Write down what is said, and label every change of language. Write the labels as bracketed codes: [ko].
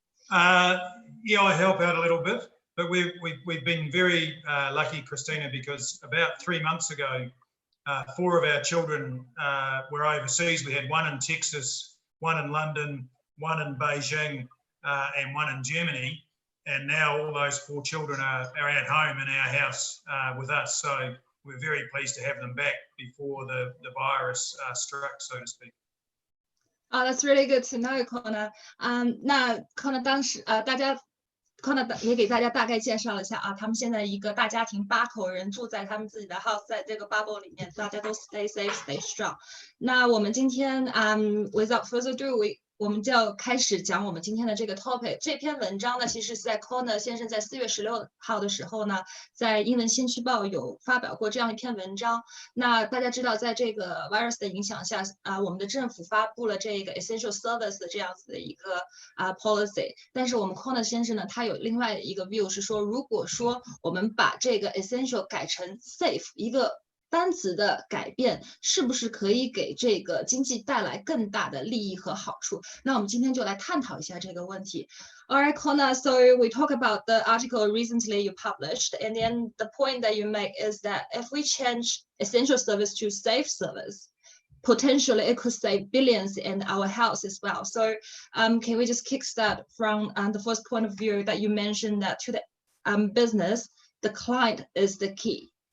[en] Yeah, I help out a little bit, but we've been very lucky, Christina, because about 3 months ago, 4 of our children were overseas. We had 1 in Texas, 1 in London, 1 in Beijing, and 1 in Germany. And now all those 4 children are at home in our house with us. So we're very pleased to have them back before the virus struck, so to speak. Oh, that's really good to know, Connor. [zh] 那 Connor 当时Connor 也给大家大概介绍了一下啊，他们现在一个大家庭8口人住在他们自己的 house， 在这个 bubble 里面，大家都 stay safe, stay strong。那我们今天 without further ado，我们就要开始讲我们今天的这个 topic。这篇文章呢，其实是在 Connor 先生在4月16号的时候呢，在英文先驱报有发表过这样一篇文章。那大家知道，在这个 virus 的影响下，我们的政府发布了这个 essential service 的这样子的一个policy。但是我们 Connor 先生呢，他有另外一个 view 是说，如果说我们把这个 essential 改成 safe 一个单词的改变是不是可以给这个经济带来更大的利益和好处？那我们今天就来探讨一下这个问题。 [en] All right, Connor, so we talk about the article recently you published, and then the point that you make is that if we change essential service to safe service, potentially it could save billions in our health as well. So can we just kickstart from the first point of view that you mentioned that to the business, the client is the key.